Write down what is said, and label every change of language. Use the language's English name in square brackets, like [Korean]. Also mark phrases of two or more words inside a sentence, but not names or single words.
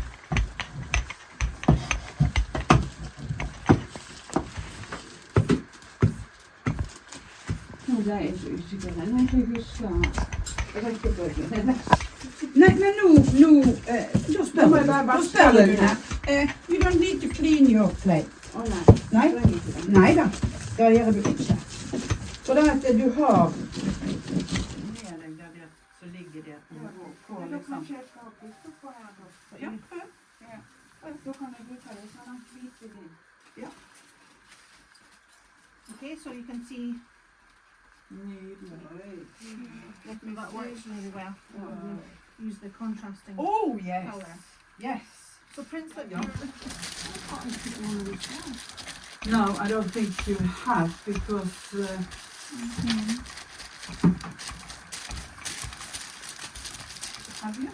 [Norwegian] Nå ble jeg så usikker. Nei, jeg husker rekkefølgen. Nei, men da spør jeg. Da spør jeg deg. [English] You don't need to clean your plate. [Norwegian] Å nei. Nei? Det er ikke det. Nei da, det gjør du ikke. For det at du har så ligger det på liksom. Ja, prøv. Da kan jeg bruke det sånn hvite din. Ja. [English] Okay, so you can see [Norwegian] Nydelig. [English] that works really well. Use the contrasting Oh, yes. colour. Yes. So prints that you're No, I don't think you have, because have you?